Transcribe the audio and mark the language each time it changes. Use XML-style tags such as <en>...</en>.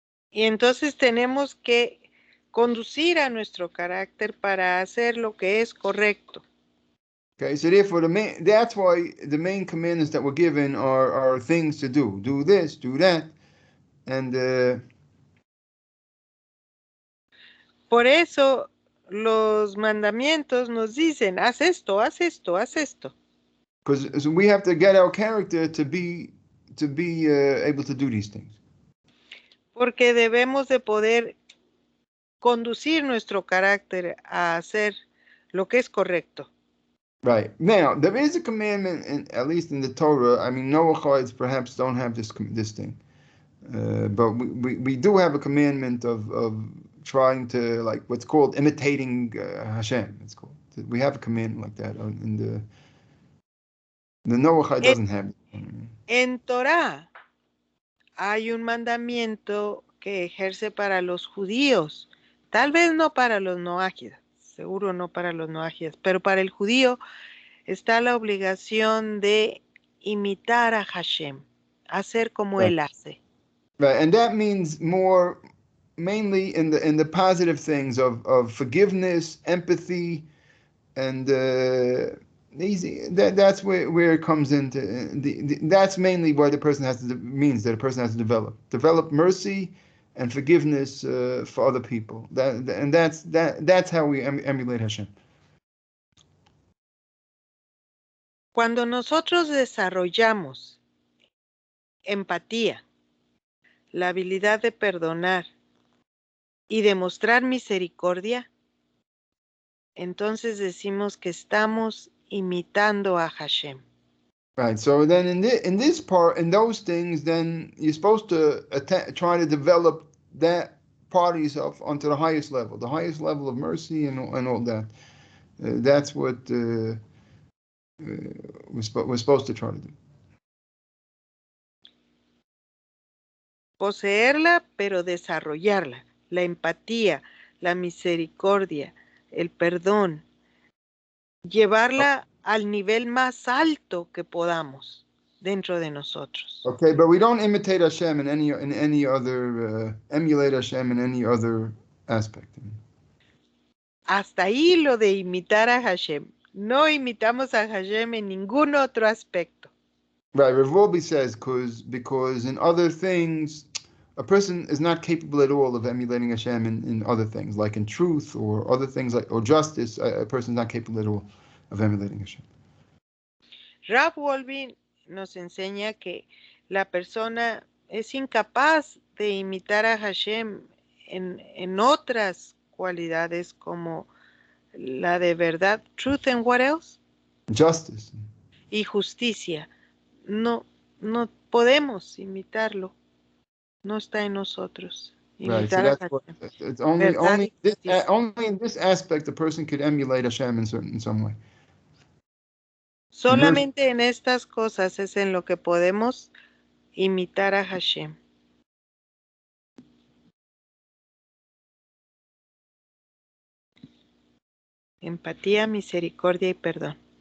<es>Y entonces tenemos que conducir a nuestro carácter para hacer lo que es correcto.</es> <en>Okay, so therefore that's why the main commandments that were given are things to do. Do this, do that, and</en> <es>Por eso los mandamientos nos dicen, haz esto, haz esto, haz esto.</es> <en>because we have to get our character to be able to do these things.</en> <es>Porque debemos de poder conducir nuestro carácter a hacer lo que es correcto.</es> <en>Right. Now, there is a commandment, at least in the Torah. I mean, Noachites perhaps don't have this thing. But we do have a commandment of trying to, like, what's called imitating Hashem. It's called. We have a commandment like that in the Noachite doesn't have it.</en> <es>En Torah hay un mandamiento que ejerce para los judíos, tal vez no para los noágidas, seguro no para los noágidas, pero para el judío está la obligación de imitar a Hashem, hacer como</es> <en>Right.</en> <es>él hace.</es> <en>Right, and that means more mainly in the positive things of forgiveness, empathy, and easy. That's where it comes into that's mainly what the person means that a person has to develop mercy and forgiveness for other people. That's how we emulate Hashem.</en> <es>Cuando nosotros desarrollamos empatía, la habilidad de perdonar y demostrar misericordia, entonces decimos que estamos imitando a Hashem.</es> <en>Right. So then in this part, in those things, then you're supposed to try to develop that part of yourself onto the highest level of mercy and all that. That's what we're supposed to try to do.</en> <es>poseerla, pero desarrollarla. La empatía, la misericordia, el perdón. Llevarla al nivel más alto que podamos dentro de nosotros.</es> <en>Okay, but we don't imitate Hashem in any other emulate Hashem in any other aspect.</en> <es>Hasta ahí lo de imitar a Hashem. No imitamos a Hashem en ningún otro aspecto.</es> <en>Right, Rav Wolbe says because in other things, a person is not capable at all of emulating Hashem in other things, like in truth or other things like or justice. A person is not capable at all of emulating Hashem.</en> <es>Rav Wolbe nos enseña que la persona es incapaz de imitar a Hashem en otras cualidades como la de verdad,</es> <en>truth and what else? Justice.</en> <es>Y justicia. No podemos imitarlo. No está en nosotros.</es> <en>Right. So</en> <es>Imitar a</es> <en>that's what</en> <es>Hashem.</es> <en>it's</en> <es>Verdad y justicia.</es> <en>only in this aspect a person could emulate Hashem in some way.</en> <es>Solamente en estas cosas es en lo que podemos imitar a Hashem. Empatía, misericordia y perdón.</es>